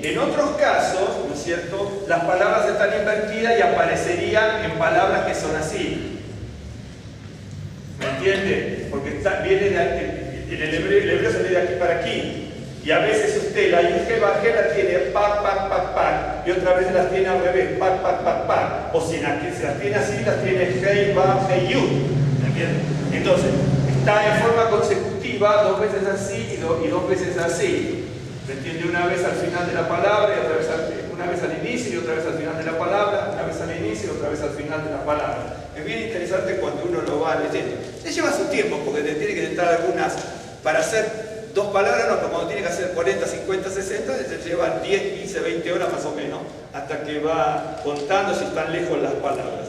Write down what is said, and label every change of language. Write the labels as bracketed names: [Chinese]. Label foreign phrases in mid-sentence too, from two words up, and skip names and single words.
[Spanish] En otros casos, ¿no es cierto?, las palabras están invertidas y aparecerían en palabras que son así. ¿Me entiende? Porque viene en el hebreo se lee de aquí para aquí. Y a veces usted la yud que bajé la tiene pac, pac, pac, pac. Y otra vez las tiene al revés, pac, pac, pac, pac. O si se las tiene así, las tiene hei, [Hebrew] ואו, הא, יוד. [Spanish] ¿Me entiende? Entonces, está en forma consecutiva 2 veces así y 2 veces así. ¿Me entiende? Una vez al final de la palabra, y otra vez una vez al inicio y otra vez al final de la palabra, una vez al inicio y otra vez al final de la palabra. Es bien interesante cuando uno lo va leyendo. Se lleva su tiempo porque te tiene que intentar algunas, para hacer 2 palabras, no, pero cuando tiene que hacer 40, 50, 60, se llevan 10, 15, 20 horas más o menos, hasta que va contando si están lejos las palabras.